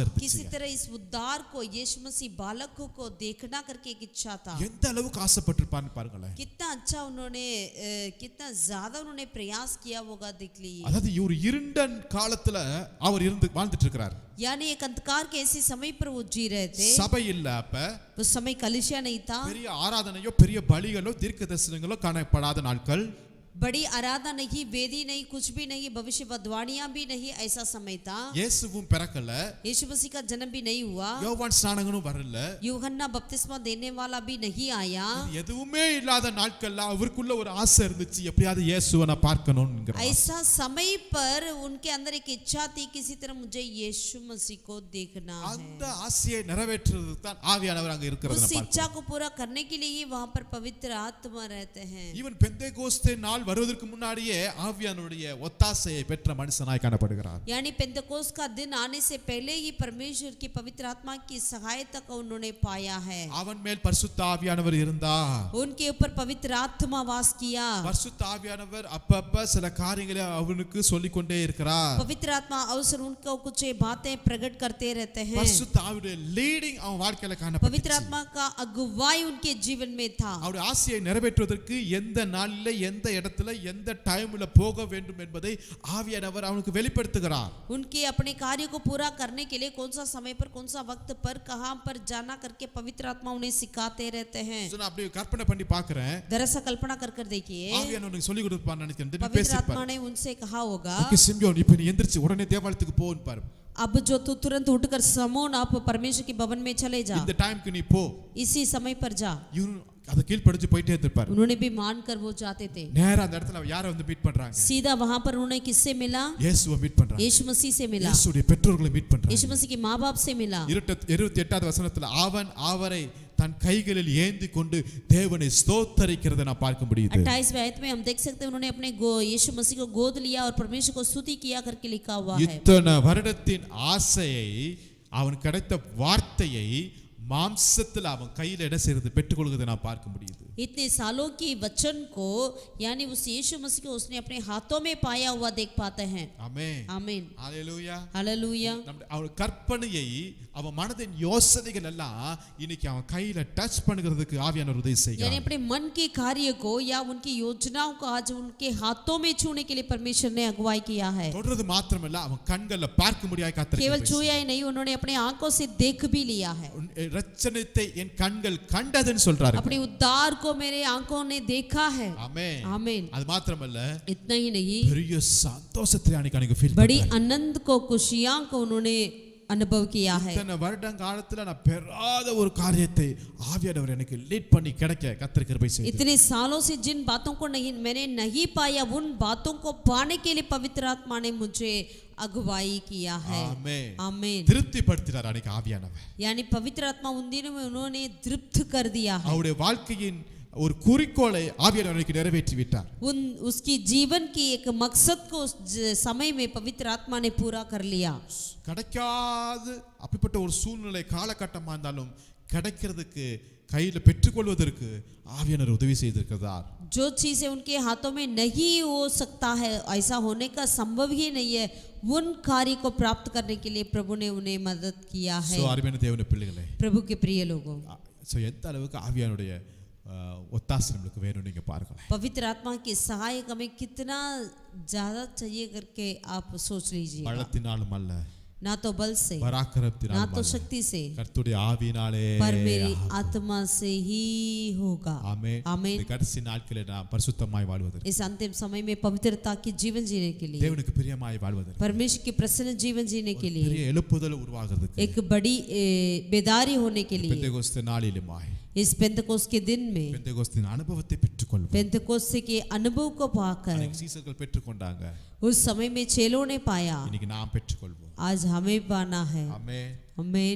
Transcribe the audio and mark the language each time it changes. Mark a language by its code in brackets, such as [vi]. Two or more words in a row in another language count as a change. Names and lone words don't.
[hi] किसी [ta] இருந்துச்சு. [hi] तरह इस उद्धार को, यीशु मसीह बालकों को देखना करके एक इच्छा था. [ta] எந்த அளவுக்கு ஆசைப்பட்டிருப்பான்னு பாருங்களேன். [hi] कितना अच्छा उन्होंने, कितना ज्यादा उन्होंने प्रयास किया होगा, देख लीजिए. [ta] அதாவது ஒரு இருண்ட காலத்துல அவர் இருந்து வாழ்ந்துட்டு இருக்கிறார். [hi] यानी एक अंधकार के ऐसे समय पर वो जी रहे थे. [ta] சபை இல்ல, அப்ப [hi] उस समय कलीसिया नहीं था. [ta] பெரிய ஆராதனையோ பெரிய பலிகளோ தீர்க்க தரிசனங்களோ காணப்படாத நாட்கள். [hi] बड़ी आराधना नहीं, वेदी नहीं, कुछ भी नहीं, भविष्यवाणियां भी नहीं, ऐसा समय था. [ta] இயேசுவும் பிறக்கல, [hi] यीशु मसीह का जन्म भी नहीं हुआ. [ta] யோவான் ஸ்நானகனும் வரல. [hi] यूहन्ना बपतिस्मा देने वाला भी नहीं आया. [ta] எதுவுமே இல்லாத நாட்கள்ல அவருக்குள்ள ஒரு ஆசை இருந்துச்சு, எப்படியாவது இயேசுவை நான் பார்க்கணும்ங்கற. [hi] ऐसा समय पर उनके अंदर एक इच्छा थी, किसी तरह मुझे यीशु मसीह को देखना है. [ta] அந்த ஆசையை நிறைவேற்றுறதுக்கு தான் ஆவியானவர் அங்க இருக்கிறத [hi] उस [ta] நான் [hi] इच्छा [ta] பார்க்கிறேன். [hi] को पूरा करने के लिए ही वहां पर पवित्र आत्मा रहते हैं. [ta] ஈவன் பெந்தேகோஸ்தே நாள் வருவதற்கு முன்னாடியே ஆவியானவருடைய ஒத்தாசையை பெற்ற மனுஷனாய் காணப்படுகிறார். [hi] यानी पेंतकोस का दिन आने से पहले ही परमेश्वर की पवित्र आत्मा की सहायता को उन्होंने पाया है. [ta] அவன் மேல் பரிசுத்த ஆவியானவர் இருந்தார். [hi] उनके ऊपर पवित्र आत्मा वास किया. [ta] பரிசுத்த ஆவியானவர் அப்பப்ப சில காரியங்களை அவனுக்கு சொல்லிக் கொண்டே இருக்கிறார். [hi] पवित्र आत्मा अवसर उनको कुछ बातें प्रकट करते रहते हैं. [ta] பரிசுத்த ஆவியுடைய லீடிங் அவன் வாழ்க்கையில [hi] पवित्र [ta] காணப்பட்டுச்சு. [hi] आत्मा का अगुवाई उनके जीवन में था. [ta] அவருடைய ஆசையை நிறைவேற்றுவதற்கு எந்த நாளில எந்த இடத்துல எந்த டைம்ல போக வேண்டும் என்பதை ஆவியானவர் அவனுக்கு வெளிப்படுத்துகிறார். [hi] उनके अपने कार्य को पूरा करने के लिए कौन सा समय पर, कौन सा वक्त पर, कहां पर जाना करके पवित्र आत्मा उन्हें सिखाते रहते हैं. [ta] நான் அப்படியே கற்பனை பண்ணி பார்க்கிறேன். [hi] दरअसल कल्पना कर देखिए, [ta] ஆவியானவர் சொல்லி கொடுப்பான்னு நினைக்கிறேன். [hi] पवित्र [ta] பேசிப்பார். [hi] आत्मा ने उनसे कहा होगा, [ta] ஓகே சிமியோன், இப்போ நீ எந்திரிச்சு உடனே தேவாலயத்துக்கு போன்னு பாரு. [hi] अब जो तू तुरंत उठकर समोन, आप परमेश्वर के भवन में चले जा. [ta] இந்த டைம்க்கு நீ போ. [hi] इसी समय पर जा. [ta] இவன் அத கீழ்ப்படிஞ்சு போயிட்டே இருப்பார். [hi] उन्होंने भी मानकर वो जाते थे. [ta] நேரா அந்த இடத்துல யாரை வந்து மீட் பண்றாங்க? [hi] सीधा वहां पर उन्हें किससे मिला? [ta] இயேசுவை மீட் பண்றாங்க. [hi] यीशु मसीह से मिला. [ta] இயேசுடைய பெற்றோர்களை மீட் பண்றாங்க. [hi] यीशु मसीह के माँ बाप से मिला. [ta] 28வது வசனத்துல அவன் அவரை தன் கைகளில் ஏந்தி கொண்டு தேவனை ஸ்தோத்தரிக்கிறதை நான் பார்க்க முடியுது. [hi] 28वें आयत में हम देख सकते हैं, उन्होंने अपने यीशु मसीह को गोद लिया और परमेश्वर को स्तुति किया करके लिखा हुआ है. [ta] இத்தனை வருடத்தின் ஆசையை, அவன் கிடைத்த வார்த்தையை மாம்சத்தில் அவன் கையில் இடம் செய்து பெற்றுக்கொள்வதை நான் பார்க்க முடியுது. [hi] इतने सालों की वचन को, यानी उस यीशु मसीह को उसने अपने हाथों में पाया हुआ देख पाते हैं. [ta] ஆமென். [hi] आमीन. [ta] ஹalleluya. [hi] हालेलुया. [ta] அவன் கற்பனையை, அவன் மனதின் யோசனைகள் எல்லாம் இன்னைக்கு அவன் கையில டச் பண்ணுகிறதுக்கு ஆவியானவர் உதவி [hi] यानी [ta] செய்கிறார். [hi] अपने मन के कार्य को या उनकी योजनाओं को आज उनके हाथों में छूने के लिए परमेश्वर ने अगुवाई किया है. [ta] தொடர்றது மாத்திரமல்ல, அவன் கண்கள்ல பார்க்க முடியாத [hi] केवल [ta] காத்திருக்கிறார். [hi] छुआ ही नहीं, उन्होंने अपने आंखों से देख भी लिया है. [ta] ரட்சணத்தை என் கண்கள் கண்டதுன்னு சொல்றாரு. [hi] अपने उद्धार को मेरे आंखों ने देखा है. [ta] ஆமென். [hi] आमीन. [ta] அது மாத்திரமல்ல, [hi] इतना ही नहीं, [ta] பெரிய சந்தோஷத்தை அன்னைக்கு ஃபீல் [hi] बड़ी [ta] பண்றாரு. [hi] आनंद को, खुशियां को उन्होंने अनुभव किया है. [ta] இத்தனை வருடங்காலத்துல நான் பெறாத ஒரு காரியத்தை ஆவியானவர் எனக்கு லீட் பண்ணி கிடைக்க கர்த்தர் கிருபை செய்தார். [hi] इतने सालों से जिन बातों को मैंने नहीं पाया, उन बातों को पाने के लिए पवित्र आत्मा ने मुझे अगुवाई किया है. [ta] ஆமென். [hi] आमीन. [ta] திருப்திப்படுத்தினார் அன்னைக்கு ஆவியானவர். [hi] यानी पवित्र आत्मा उन दिनों में उन्होंने तृप्त कर दिया है. [ta] அவருடைய வாழ்க்கையின் ஒரு குறிக்கோளை ஆவியானவர் அன்னைக்கு நிறைவேற்றி விட்டார். [hi] उसकी जीवन की एक मकसद को उस समय में पवित्र आत्मा ने पूरा कर लिया. [ta] கிடைக்காது அப்படிப்பட்ட ஒரு சூழ்நிலை காலகட்டமா இருந்தாலும் கிடைக்கிறதுக்கு கையில பெற்றுக்கொள்வதற்கு ஆவியானவர் உதவி செய்திருக்கிறார். [hi] जो चीजें उनके हाथों में नहीं हो सकता है, ऐसा होने का संभव ही नहीं है, उन कार्य को प्राप्त करने के लिए प्रभु ने उन्हें मदद किया है. [ta] சோ அருமையான தேவனுடைய பிள்ளைகளே, [hi] प्रभु के प्रिय लोगों, [ta] சோ எந்த அளவுக்கு ஆவியானுடைய ஒத்தாசை நம்மளுக்கு வேணும் நீங்க பாருங்களேன். [hi] पवित्र आत्मा की सहायक हमें कितना ज्यादा चाहिए करके आप सोच लीजिए. [ta] பலத்தினாலும் அல்ல, [hi] ना तो बल से, ना [ta] பராக்கிரமத்தினாலும் [hi] तो [ta] அல்ல, [hi] शक्ति से, [ta] கர்த்தருடைய ஆவியினாலே. [hi] पर मेरी आत्मा से ही होगा. [ta] ஆமென். [hi] आमीन. [ta] இந்த கடைசி நாட்களிலே நாம் பரிசுத்தமாய் வாழ்வதற்கு, [hi] इस अंतिम समय में पवित्रता की जीवन जीने के लिए, [ta] தேவனுக்கு பிரியமாய் வாழ்வதற்கு, [hi] परमेश्वर की प्रसन्न जीवन जीने के लिए, [ta] பெரிய எழுப்புதல் உருவாகிறதுக்கு [hi] एक बड़ी बेदारी होने के लिए, [ta] பெந்தேகோஸ்தே நாளிலுமாய் [hi] इस पेंतकोस्त के दिन में [ta] பெந்தேகோஸ்தின் அனுபவத்தை பெற்றுக்கொள்வோம். [hi] पेंतकोस्त के अनुभव को पाकर [ta] அன்னைக்கு சீசர்கள் பெற்றுக்கொண்டாங்க. [hi] उस समय में चेलों ने पाया, [ta] இன்னைக்கு நாம் பெற்றுக்கொள்வோம். [hi] आज हमें पाना है। [ta] ஆமென். [hi] आमीन।